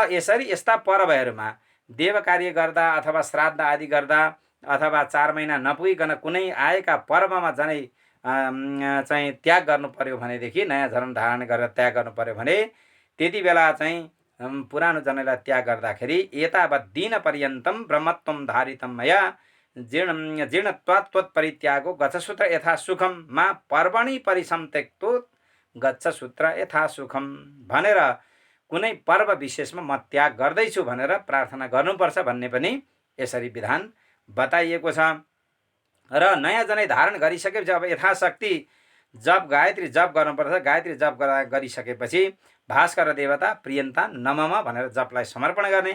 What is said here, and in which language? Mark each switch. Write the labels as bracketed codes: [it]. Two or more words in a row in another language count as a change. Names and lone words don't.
[ne] र यसरी यस्ता पर्वहरूमा देव कार्य गर्दा अथवा श्राद्ध आदि गर्दा अथवा 4 महिना नपुगिकन कुनै आएका पर्वमा जनै चाहिँ त्याग गर्नु पर्यो भनेदेखि, नयाँ धर्म धारण गरेर त्याग गर्नु पर्यो भने त्यति बेला चाहिँ पुरानो जनैलाई त्याग गर्दाखेरि [sa] एतावत् दिन पर्यन्तम ब्रह्मत्वम धारितम मया जीर्णत्वात् त्वत्परित्यागो गच्छसूत्र यथा सुखम मा पर्वणि परिसम्त्यक्तो गच्छसूत्र यथा सुखम [ne] भनेर कुनै पर्व विशेषमा म त्याग गर्दैछु भनेर प्रार्थना गर्नुपर्छ भन्ने पनि यसरी विधान बताइएको छ। र नयाँ जनै धारण गरिसकेपछि अब यथाशक्ति जप गायत्री जप गर्नुपर्छ। गायत्री जप गरिसकेपछि [sa] भास्कर देवता प्रियन्ता नमम [ne] भनेर जपलाई समर्पण गर्ने।